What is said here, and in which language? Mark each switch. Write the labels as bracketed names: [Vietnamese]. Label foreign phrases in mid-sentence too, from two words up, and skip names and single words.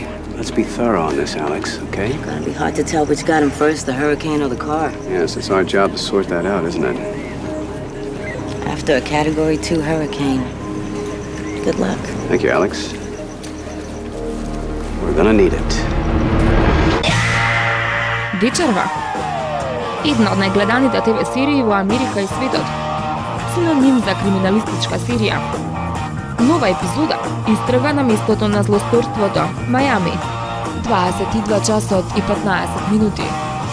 [English] Let's be thorough on this, Alex, okay? Gotta be hard to tell which got him first, the hurricane or the car. Yes, it's our job to sort that out, isn't it? After a Category 2 hurricane. Good luck. Thank you, Alex. We're gonna need it. [Macedonian] Дичерва. Една од најгледаните ТВ серии во Америка и светот. Синоним за криминалистичка серија. Нова епизода истрага на местото на злосторството, Мајами. 22 часот и 15 минути.